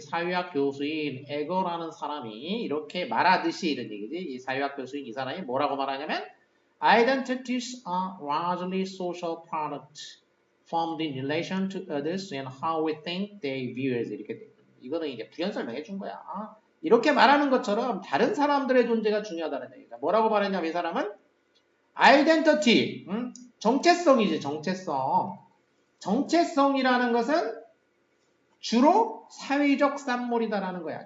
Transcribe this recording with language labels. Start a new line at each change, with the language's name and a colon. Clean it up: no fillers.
Korean: 사회학 교수인 에거라는 사람이 이렇게 말하듯이 이런 얘기지. 이 사회학 교수인 이 사람이 뭐라고 말하냐면
English: identities are largely social products formed in relation to others and how we think they view us.
Korean: 이렇게 돼. 이거는 이제 부연 설명해 준 거야. 이렇게 말하는 것처럼 다른 사람들의 존재가 중요하다는 얘기다. 뭐라고 말했냐면 이 사람은 identity, 정체성이지, 정체성. 정체성이라는 것은 주로 사회적 산물이다라는 거야.